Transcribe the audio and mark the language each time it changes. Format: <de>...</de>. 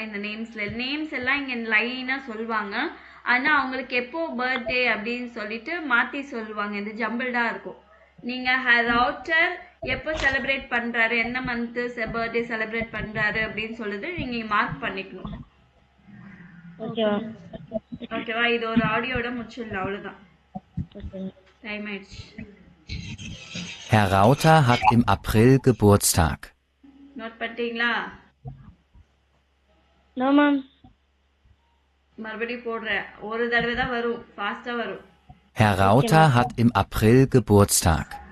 <ta>இந்த நேம்ஸ் எல்லாம் இங்க லைனா சொல்லுவாங்க. ஆனா அவங்களுக்கு எப்போ பர்த்டே அப்படின்னு சொல்லிட்டு மாத்தி சொல்லுவாங்க. இது ஜம்பிள்டா இருக்கும். நீங்க ரவுட்டர் எப்போ செலிப்ரேட் பண்றாரு, என்ன மந்த் பர்த்டே செலிப்ரேட் பண்றாரு அப்படின்னு சொல்லிட்டு நீங்க மார்க் பண்ணிக்கணும்.</ta> <en>Okay, ma'am.</en> <ta>ஓகேவா? இது ஒரு ஆடியோட முடிச்சிடலாம், அவ்வளவுதான்.</ta> <en>Okay.</en> <ta>டைம் ஆயிடுச்சு.</ta> <de>Herr Rauter hat im April Geburtstag.</de> <ta>Note பண்ணிட்டீங்களா?</ta> <en>No, ma'am.</en> <ta>மறுபடியும் போடுறேன், ஒரு தடவை தான் வரும், ஃபாஸ்டா வரும்.</ta> <de>Herr Rauter hat im April Geburtstag.</de>